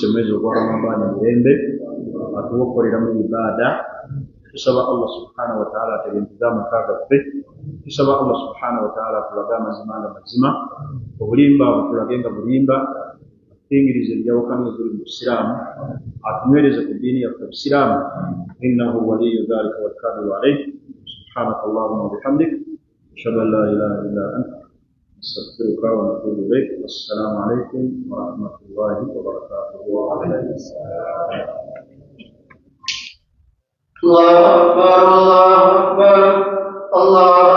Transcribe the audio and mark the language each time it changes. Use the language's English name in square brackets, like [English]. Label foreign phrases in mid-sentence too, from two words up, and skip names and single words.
[Ganda] mwezi ogwa Ramadani mirembe atuwokoleramu ibaada tusaba Allah [Arabic] سبحانه وتعالى [Ganda] ategentiza amaka gaffe tusaba [Arabic] الله سبحانه وتعالى [Ganda] tulage amazima nga mazima obulimba butulage nga bulimba atuyingirize enjawukana eziri mu busiraamu atunywereze ku ddiini yaffe busiraamu [Arabic] إنه ولي ذلك والقادر عليه سبحانك اللهم وبحمدك أشهد أن لا إله إلا أنت نستغفرك ونتوب إليك والسلام عليكم ورحمة الله وبركاته وعليكم السلام. الله أكبر الله أكبر الله